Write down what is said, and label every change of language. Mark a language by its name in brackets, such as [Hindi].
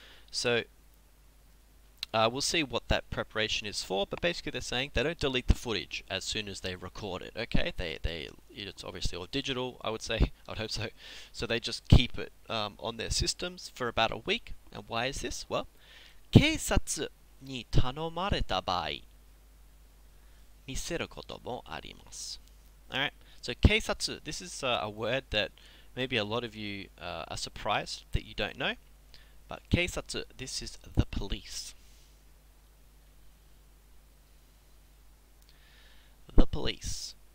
[English] So we'll see what that preparation is for, but basically they're saying they don't delete the footage as soon as they record it. Okay, it's obviously all digital. I would say, I would hope so. So they just keep it on their systems for about a week. And why is this? [Japanese] Well, 警察に頼まれた場合、見せることもあります。 [English] Alright, so 警察, this is a word that maybe a lot of you are surprised that you don't know. But 警察, this is the police. The police.